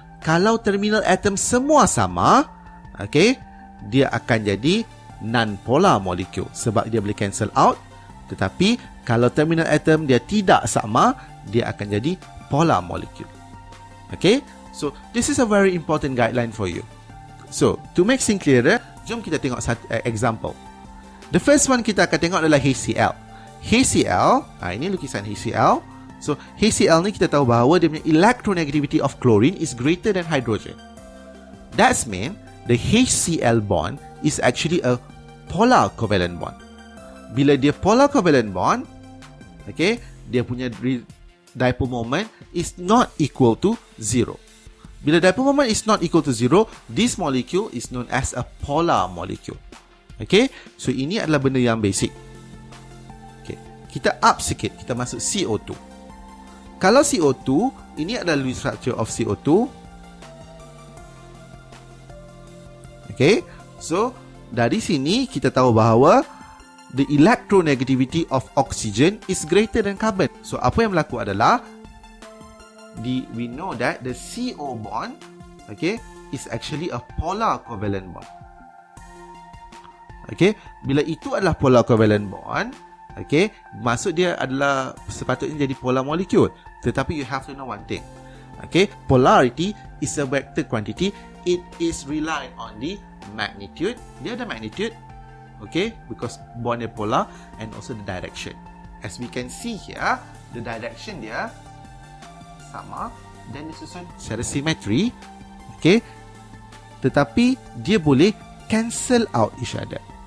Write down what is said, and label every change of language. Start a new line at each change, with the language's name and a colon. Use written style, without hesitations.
Malay: Kalau terminal atom semua sama, okay, dia akan jadi non-polar molecule sebab dia boleh cancel out. Tetapi kalau terminal atom dia tidak sama, dia akan jadi polar molecule.
English: Okay, so this is a very important guideline for you. So, to make things clearer,
Malay: jom kita tengok satu
English: example. The first one
Malay: kita akan tengok adalah HCl. HCl, ini lukisan HCl. So, HCl ni kita tahu bahawa dia punya
English: electronegativity of chlorine is greater than hydrogen. That's mean the HCl bond is actually a polar covalent bond.
Malay: Bila dia
English: polar covalent bond, okay,
Malay: dia punya
English: dipole moment is not equal to 0.
Malay: Bila
English: dipole moment is not equal to 0, this molecule is known as a polar molecule.
Malay: Okay, so ini adalah benda yang basic. Okay, kita up sikit, kita masuk CO2. Kalau CO2, ini adalah
English: Lewis structure of CO2. Okay, so
Malay: dari sini kita tahu bahawa
English: the electronegativity of oxygen is greater than carbon. So,
Malay: apa yang berlaku adalah
English: we know that the CO bond, okay, is actually a polar covalent bond.
Malay: Okay, bila itu adalah polar covalent bond, okay, maksud dia adalah sepatutnya jadi polar molecule. Tetapi
English: you have to know one thing. Okay, polarity is a vector quantity. It is reliant on the magnitude.
Malay: Dia ada magnitude,
English: okay, because
Malay: bond dia polar,
English: and also the direction. As we can see here, the direction
Malay: dia sama dan disusun secara simetri,
English: okay,
Malay: tetapi dia boleh
English: cancel out each other.